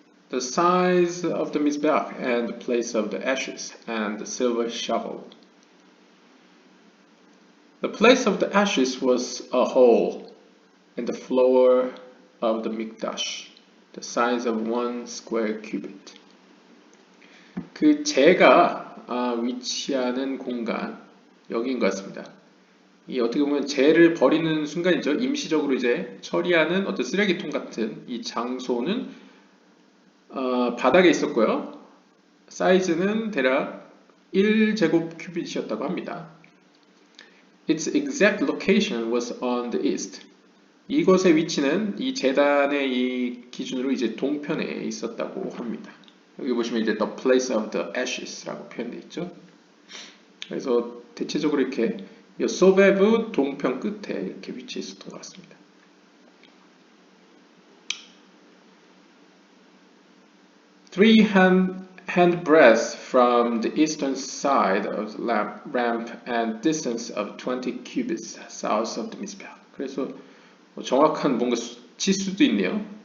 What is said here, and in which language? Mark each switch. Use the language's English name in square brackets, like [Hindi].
[English] The size of the mizbeach and the place of the ashes and the silver shovel. The place of the ashes was a hole in the floor of the mikdash, the size of 1 square cubit. [Korean] 그 재가 위치하는 공간 여기인 것 같습니다. 이 어떻게 보면 재를 버리는 순간이죠. 임시적으로 이제 처리하는 어떤 쓰레기통 같은 이 장소는 바닥에 있었고요. 사이즈는 대략 1제곱 큐빗이었다고 합니다. [English] Its exact location was on the east. [Korean] 이곳의 위치는 이 재단의 이 기준으로 이제 동편에 있었다고 합니다. 여기 보시면 이제 [English] the place of the ashes [Korean] 라고 표현되어 있죠. 그래서 대체적으로 이렇게 소베브 동편 끝에 이렇게 위치해 있었던 것 같습니다. [English] 3 handbreadths from the eastern side of the ramp and distance of 20 cubits south of the mizbeach. [Korean] 그래서 정확한 뭔가 치수도 있네요.